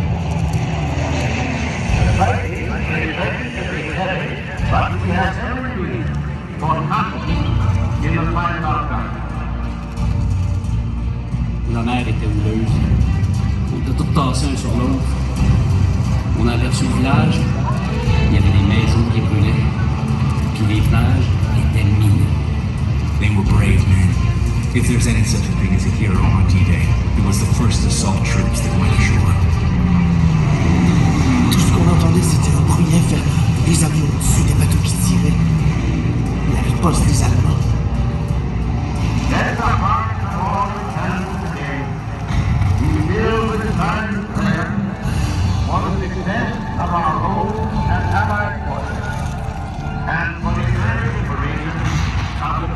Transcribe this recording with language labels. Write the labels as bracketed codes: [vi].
[en] The fight is expected to be heavy, but we have every reason for confidence in the final outcome. [fr] La mer était houleuse. On était tous tassés un sur l'autre. On a aperçu le village. Il y avait des maisons qui brûlaient. Puis les plages étaient minées. [en] They were brave men. If there's any such a thing as a hero on D-Day, it was the first assault troops that went ashore. [fr] Tout ce qu'on entendait, c'était un bruit infernal. Les avions au-dessus des bateaux qui tiraient. La riposte des Allemands. [en] Let the hearts of all return today be filled with divine prayer for the success of our home and allied forces, and for the early liberation of